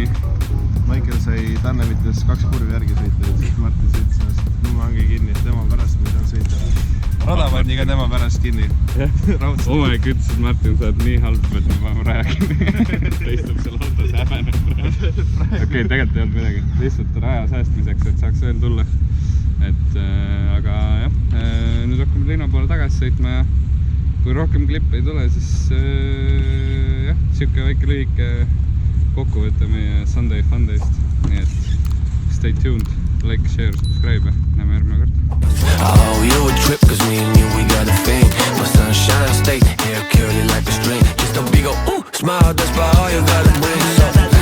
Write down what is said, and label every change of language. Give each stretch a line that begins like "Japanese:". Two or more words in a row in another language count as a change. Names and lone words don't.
Estonian: Michael sai Tannevites 2 kurvi järgi sõita, et siis Martin sõitis nüüd ongi kinni, et tema pärast me ei saa sõita. Rada pandi ka tema pärast kinni.
English: Oh my god,
Estonian: Martin, sa oled nii halb, et me paneme raja kinni. Ta istub seal autos häbeneb. Okei, tegelikult ei olnud midagi. Lihtsalt raja säästmiseks, et saaks veel tulla. Aga jah, nüüd hakkame linna poole tagasi sõitma ja kui rohkem klippe ei tule, siis jah, siuke väike lühike kokkuvõte meie
English: Sunday Funday'st.
Estonian: Nii et
English: stay tuned, like, share, subscribe.
Estonian: Näeme järgmine kord.
English: Oh, you a trip, cause me and you, we got a thing. My sunshine state, hair curly like a string. Just a big ol' smile, that's about all you gotta bring. So